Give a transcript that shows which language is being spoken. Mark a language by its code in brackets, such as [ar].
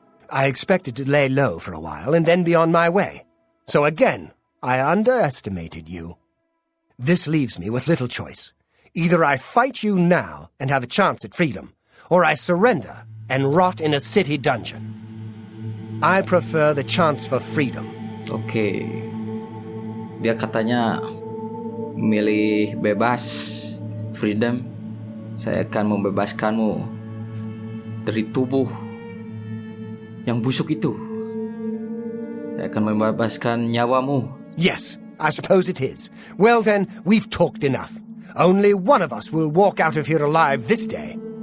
[en] I expected to lay low for a while and then be on my way. So again, I underestimated you. This leaves me with little choice. Either I fight you now and have a chance at freedom, or I surrender and rot in a city dungeon. I prefer the chance for freedom. [id] Oke. Dia katanya milih bebas, freedom. Saya akan membebaskanmu dari tubuh yang busuk itu. Saya akan membebaskan nyawamu. [en] Yes, I suppose it is. Well then, we've talked enough. Only one of us will walk out of here alive this day.